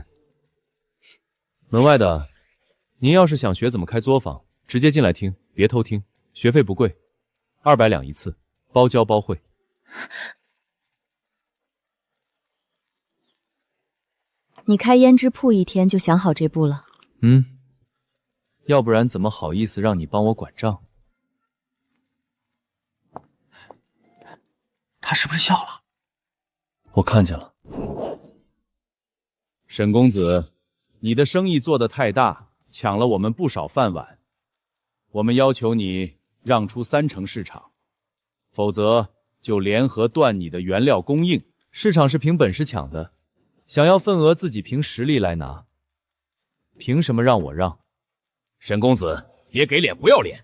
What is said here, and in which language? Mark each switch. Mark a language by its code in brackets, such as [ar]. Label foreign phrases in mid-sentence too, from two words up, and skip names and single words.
[zh] 門外的，您要是想學怎麼開作坊，直接進來聽，別偷聽，學費不貴，200兩一次，包教包會。你開胭脂鋪一天就想好這步了？要不然怎么好意思讓你幫我管賬？他是不是笑了？我看見了。沈公子，你的生意做得太大，搶了我們不少飯碗。我們要求你讓出30%市場，否則就聯合斷你的原料供應。市場是憑本事搶的，想要份額自己憑實力來拿。憑什麼讓我讓？沈公子，別給臉不要臉！